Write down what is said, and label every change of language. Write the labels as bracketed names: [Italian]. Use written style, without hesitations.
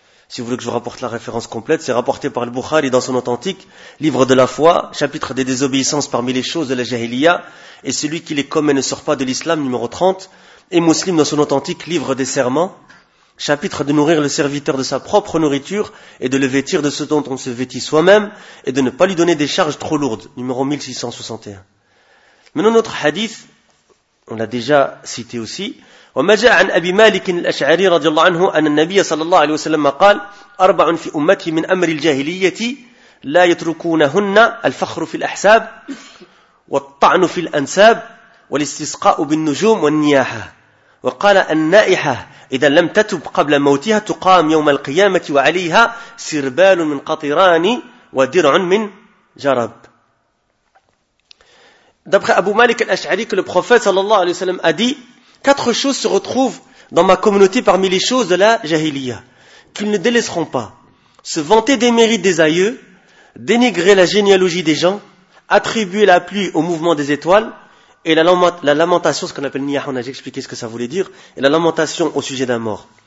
[French] Si vous voulez que je vous rapporte la référence complète, c'est rapporté par le Bukhari dans son authentique Livre de la foi, chapitre des désobéissances parmi les choses de la jahiliya, et celui qui les commet ne sort pas de l'islam, numéro 30, et Muslim dans son authentique Livre des serments, chapitre de nourrir le serviteur de sa propre nourriture et de le vêtir de ce dont on se vêtit soi-même et de ne pas lui donner des charges trop lourdes, numéro 1661. Maintenant, notre hadith, on l'a déjà cité aussi. [Arabic] وما جاء عن أبي مالك الأشعري رضي الله عنه أن النبي صلى الله عليه وسلم قال أربع في أمتي من أمر الجاهلية لا يتركونهن الفخر في الأحساب والطعن في الأنساب والاستسقاء بالنجوم والنياحة وقال النائحة إذا لم تتب قبل موتها تقام يوم القيامة وعليها سربال من قطران ودرع من جرب. [French] D'après Abu Malik al-Ash'ari, que le prophète sallallahu alayhi wa sallam a dit, quatre choses se retrouvent dans ma communauté parmi les choses de la jahiliya, qu'ils ne délaisseront pas. Se vanter des mérites des aïeux, dénigrer la généalogie des gens, attribuer la pluie au mouvement des étoiles, et la lamentation, ce qu'on appelle niyah, on a déjà expliqué ce que ça voulait dire, et la lamentation au sujet d'un mort.